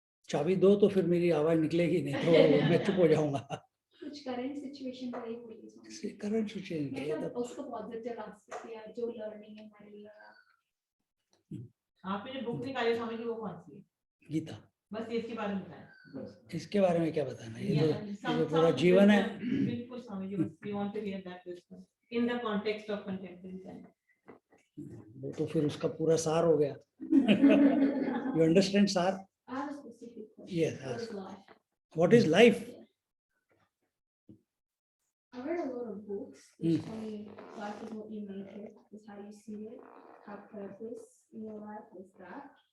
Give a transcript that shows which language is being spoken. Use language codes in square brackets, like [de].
[hi] चाबी दो तो फिर मेरी आवाज निकलेगी, नहीं तो मैं चुप हो जाऊंगा। कुछ करंट सिचुएशन का ही बोलिए करंट सिचुएशन मतलब उसको पॉजिटिव एस्पेक्ट या जो लर्निंग है हमारे लिए आपने जो बुक निकाली स्वामी की वो कौन सी है? गीता, बस इसके बारे में बताएं। इसके बारे में क्या बताना? ये [en] Yeah, [hi] तो पूरा जीवन है। बिल्कुल स्वामी जी, बस [en] we want to hear that wisdom in the context of contemporary time. [hi] वो तो फिर उसका पूरा सार हो गया। [en] You understand सार? I have a specific question. Yes, What ask. is life? What is life? I read a lot of books which tell me life is what you make it, is how you see it, have purpose in your life is that.